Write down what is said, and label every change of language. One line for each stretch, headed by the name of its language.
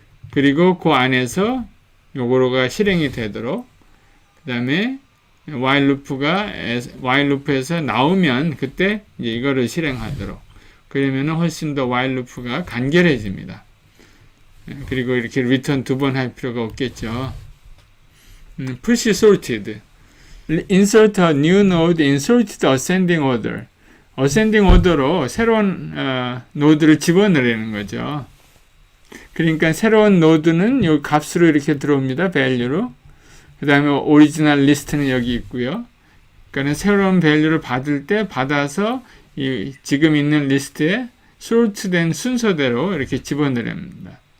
Korean: 그리고 그 안에서 요거가 실행이 되도록 그 다음에 while loop에서 나오면 그때 이제 이거를 실행하도록 그러면 훨씬 더 while loop가 간결해집니다. 그리고 이렇게 return 2번 할 필요가 없겠죠.
English: push sorted insert a new node in sorted ascending order ascending order로
Korean: 새로운 노드를 집어넣으려는 거죠. 그러니까 새로운 노드는 이 값으로 이렇게 들어옵니다. value로. 그 다음에 오리지널 리스트는 여기 있고요. 그러니까 새로운 밸류를 받을 때 받아서 지금 있는 리스트에 sort된 순서대로 이렇게 집어넣습니다.